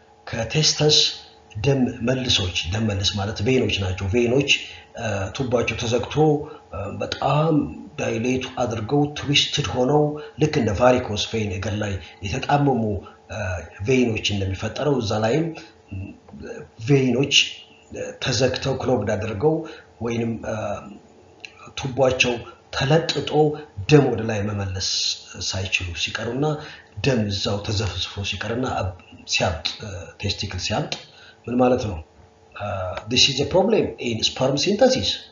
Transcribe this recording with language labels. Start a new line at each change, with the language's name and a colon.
Amharic: ከቴስተስ ደም መልስ ማለት ቬኖች ናቸው ቬኖች ቱባቸው ተዘግቶ በጣም ዳይሌት አድርገው ትዊስትድ ሆነው ልክ እንደ ቫሪኮስ ቬን እግር ላይ የተጣመሙ ቬኖች እንደሚፈጠረው እዛ ላይም ቬኖች ተዘግተው ክሎግድ አድርገው ወይንም ቱባቸው ተለጥጦ ደም ወደ ላይ መመለስ ሳይችሉ ሲቀሩና ደም እዛው ተዘፍዝፎ ሲቀርና ሲያብጥ ቴስቲክል ሲያብጥ ምን ማለት ነው?
English: this is a problem in sperm synthesis.